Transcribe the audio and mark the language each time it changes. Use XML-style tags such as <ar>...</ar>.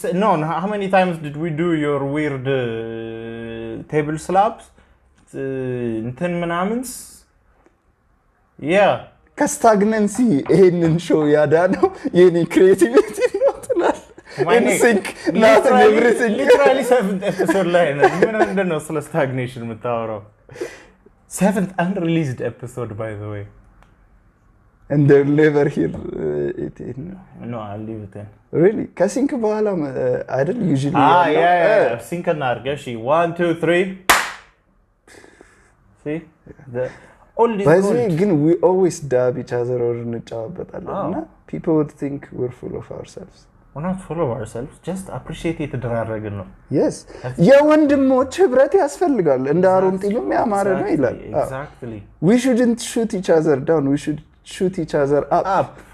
<en>no how many times did we do your weird table slaps</en> <am>እንትን ምናምንስ</am> <en>yeah</en> <am>ከስታግነንሲ ይሄንን ሾው ያዳነው የኔ ክሬቲቪቲ ነው ትላል</am> <en>in sync not everything literally 7th episode</en> <am>ላይ ነው ምንድነው ስለ</am> <en>stagnation</en> <am>የምታወራው</am> <en>7th unreleased episode by the way and they'll never hear it no I'll leave it in really</en> <am>ከሲንክ በኋላ አይደል</am> <en>usually yeah sync</en> <am>እና አርገሽ</am> <en>1 2 3 see the all this by the way ግን we always dab each other or</en> <am>እንጫወታለን እና</am> <en>people would think we're full of ourselves we're not full of ourselves just appreciate</en> <am>የተደራረግን ነው yes የወንድሞች ህብረት ያስፈልጋል እንደ አሮን ጢምም ያማረ ነው ይላል</am> <en>exactly we shouldn't shoot each other down we should shoot each other up</en>